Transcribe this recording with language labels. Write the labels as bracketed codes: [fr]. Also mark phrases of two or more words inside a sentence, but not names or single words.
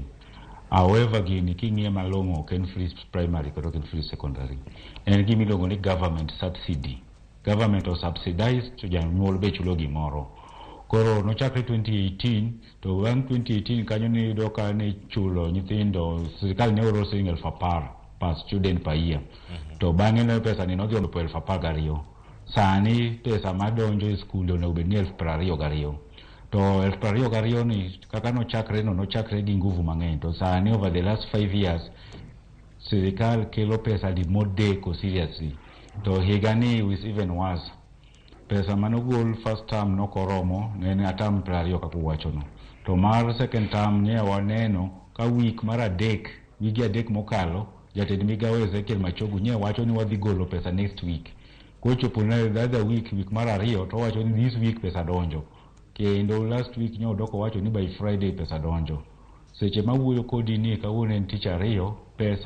[luo] However, gini king'iye malong'o ok en [en] free primary [luo] kata ok en [en] free secondary. [luo] En gimiluongo ni [en] government subsidy. [luo] Government o subsidize to janyuol be chulo gimoro. Koro nochakre 2018 to bang' 2018 kanyo ne yudo ka ne chulo nyithindo sirikal ne oro siling 10,000 [en] per student per year. [luo] To bang'e ne pesa ni nodhi omedo 12,000. Sani pesa madonjo e skunde onego bed ni 22,000. To 22,000 ni kaka nochakre gi nguvu mang'eny. To sani [en] over the last 5 years [luo] sirikal kelo pesa di modeko seriously. To higani [en] is even worse. [luo] Pesa manogol [en] first term [luo] nokoromo ne atam 20 kaka uwacho no. To mar [en] second term [luo] ne waneno ka wiki adek mokalo jatend migawo Ezekiel Machogu ne wacho ni wadhi golo pesa [en] next week. [luo] Kochopo na [en] the other week [luo] mar 2 to wacho ni [en] this week [luo] pesa donjo. Kendo [en] last week [luo] nyo doko wacho ni [en] by Friday [luo] pesa donjo. Seche mawuoyo kodi ni kawuono en tich 2 pesa